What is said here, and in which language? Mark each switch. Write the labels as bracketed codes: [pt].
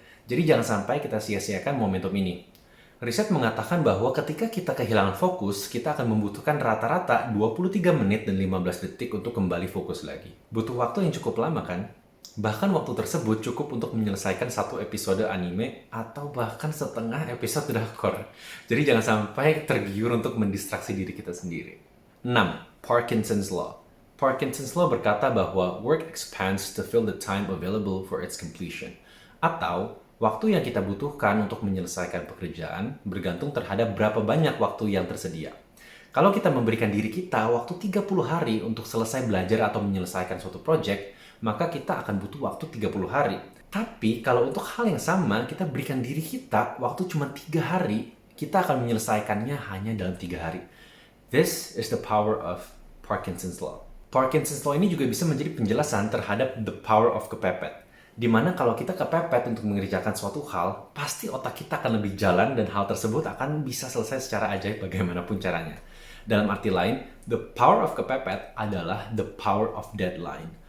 [id] Jadi jangan sampai kita sia-siakan momentum ini. Riset mengatakan bahwa ketika kita kehilangan fokus, kita akan membutuhkan rata-rata 23 menit dan 15 detik untuk kembali fokus lagi. Butuh waktu yang cukup lama kan? Bahkan waktu tersebut cukup untuk menyelesaikan satu episode anime atau bahkan setengah episode drakor. Jadi jangan sampai tergiur untuk mendistraksi diri kita sendiri. 6. Parkinson's Law. Parkinson's Law berkata bahwa [en] work expands to fill the time available for its completion. [id] Atau, waktu yang kita butuhkan untuk menyelesaikan pekerjaan bergantung terhadap berapa banyak waktu yang tersedia. Kalau kita memberikan diri kita waktu 30 hari untuk selesai belajar atau menyelesaikan suatu project, maka kita akan butuh waktu 30 hari. Tapi kalau untuk hal yang sama, kita berikan diri kita waktu cuma 3 hari, kita akan menyelesaikannya hanya dalam 3 hari. [en] This is the power of Parkinson's Law. [id] Parkinson's Law ini juga bisa menjadi penjelasan terhadap [en] the power of [id] kepepet. Dimana kalau kita kepepet untuk mengerjakan suatu hal, pasti otak kita akan lebih jalan dan hal tersebut akan bisa selesai secara ajaib bagaimanapun caranya. Dalam arti lain, [en] the power of [id] kepepet adalah [en] the power of deadline.